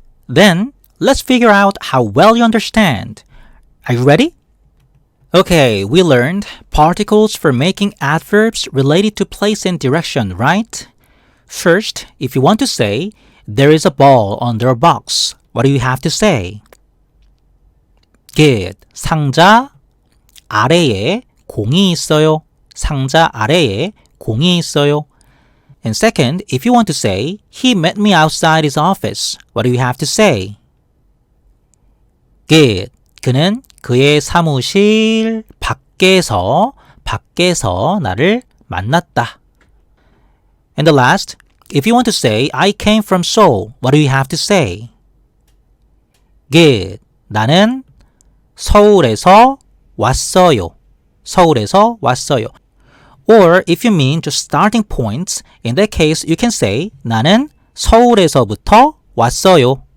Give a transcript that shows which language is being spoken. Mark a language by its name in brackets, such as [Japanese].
[English] Then, let's figure out how well you understand. Are you ready? Okay, we learned particles for making adverbs related to place and direction, right? First, if you want to say, there is a ball under a box, what do you have to say? Good. [Korean] 상자 아래에 공이 있어요. 상자 아래에 공이 있어요. [English] And second, if you want to say, he met me outside his office, what do you have to say? Good. [Korean] 그는 그의 사무실 밖에서 나를 만났다. [English] And the last, if you want to say, I came from Seoul, what do you have to say? Good. [Korean] 나는 서울에서 왔어요. 서울에서 왔어요. [English] Or if you mean just starting points, in that case you can say 나는 서울에서부터 왔어요.